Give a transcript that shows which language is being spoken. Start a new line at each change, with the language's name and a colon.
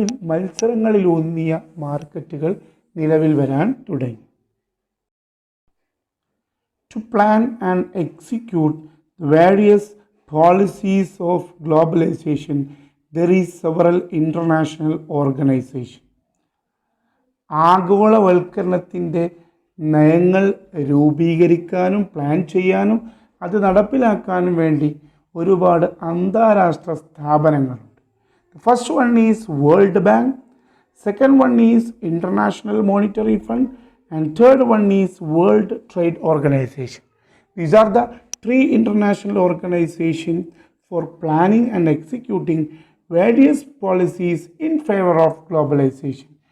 Malayalam: മത്സരങ്ങളിലൂന്നിയ മാർക്കറ്റുകൾ നിലവിൽ വരാൻ തുടങ്ങി.
English: To plan and execute the various policies of globalization, there is several international organizations.
Malayalam: ആഗോളവൽക്കരണത്തിൻ്റെ നയങ്ങൾ രൂപീകരിക്കാനും പ്ലാൻ ചെയ്യാനും അത് നടപ്പിലാക്കാനും വേണ്ടി ഒരുപാട് അന്താരാഷ്ട്ര സ്ഥാപനങ്ങളുണ്ട്.
English: The first one is World Bank, second one is International Monetary Fund, and third one is World Trade Organization. These are the three international organizations for planning and executing various policies in favor of globalization.